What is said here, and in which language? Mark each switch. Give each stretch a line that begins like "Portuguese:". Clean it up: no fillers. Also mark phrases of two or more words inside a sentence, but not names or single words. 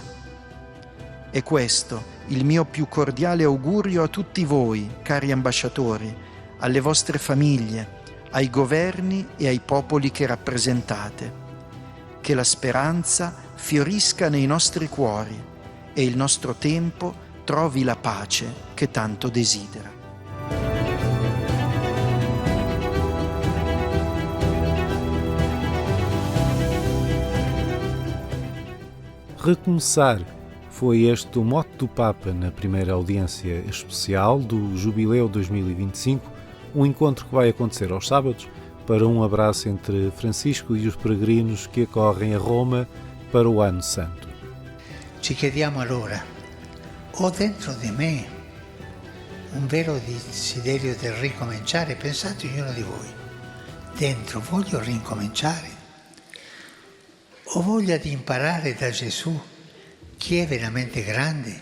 Italian: È questo il mio più cordiale augurio a tutti voi, cari ambasciatori, alle vostre famiglie, ai governi e ai popoli che rappresentate. Che la speranza fiorisca nei nostri cuori e il nostro tempo trovi la pace che tanto desidera.
Portuguese: Recomeçar foi este o mote do Papa na primeira audiência especial do Jubileu 2025, um encontro que vai acontecer aos sábados para um abraço entre Francisco e os peregrinos que acorrem a Roma para o Ano Santo.
Italian: Ci chiediamo allora, ho dentro di me un vero desiderio del ricominciare? Pensate ognuno di voi, dentro voglio ricominciare? Ho voglia di imparare da Gesù chi è veramente grande?